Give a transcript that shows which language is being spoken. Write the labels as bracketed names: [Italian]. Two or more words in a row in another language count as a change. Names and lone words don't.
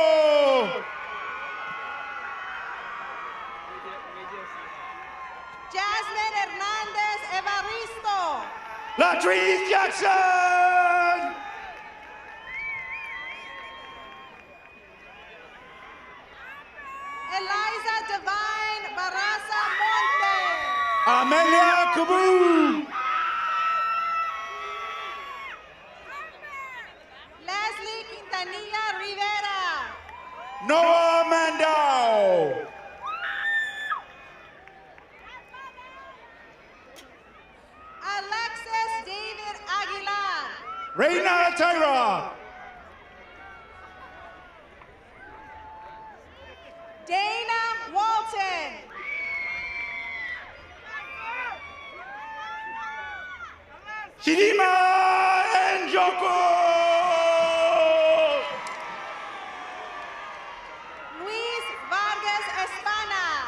[English] Jasmine Hernandez Evaristo. Latrice Jackson. Eliza Divine Barraza Monte. Amelia Kubu. Leslie Quintanilla Rivera. Noah Mandau. Alexis David Aguilar. Reina Tyra. Dana Walton. Chidima Njoko. Luis Vargas Espana.